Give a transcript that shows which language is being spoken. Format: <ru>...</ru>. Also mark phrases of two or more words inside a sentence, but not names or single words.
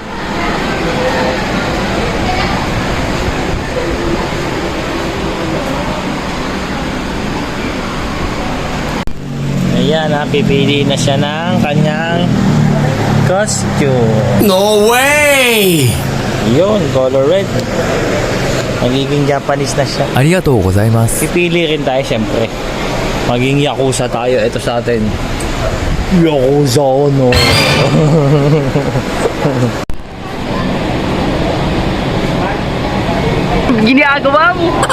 <tl>Ayan, pipili na siya ng kanyang costume.</tl> <en>No way!</en> <tl>Yun, color red. Magiging Japanese na siya.</tl> <ja>ありがとうございます。</ja> <tl>Pipili rin tayo syempre. Maging Yakuza tayo. Ito sa atin. Yakuza no. Ginagawa mo.</tl>